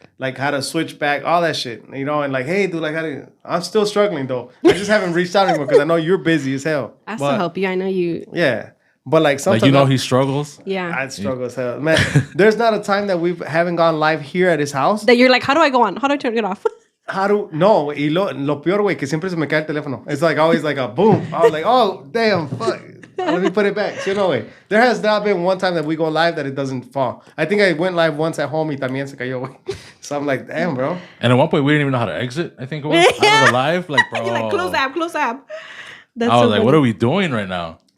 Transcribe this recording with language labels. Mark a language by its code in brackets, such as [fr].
[en] like how to switch back, all that shit, you know, and like, hey, dude, like, I'm still struggling though. I just haven't reached out anymore because I know you're busy as hell. I still help you. I know you. Yeah, but like sometimes, like, you know, he struggles. Yeah, I struggle as hell, man. There's not a time that we haven't gone live here at his house that you're like, how do I go on? How do I turn it off? [es] No, y lo peor, güey, que siempre se me cae el teléfono. [en] It's like always like a boom. I was like, oh damn, fuck. Let me put it back. You know, way. There has not been one time that we go live that it doesn't fall. I think I went live once at home [es] y también se cayó, güey. [en] So I'm like, damn, bro. And at one point, we didn't even know how to exit, I think it was, out of the live. Like, bro. You're like, close app. That's I was so like, funny. What are we doing right now?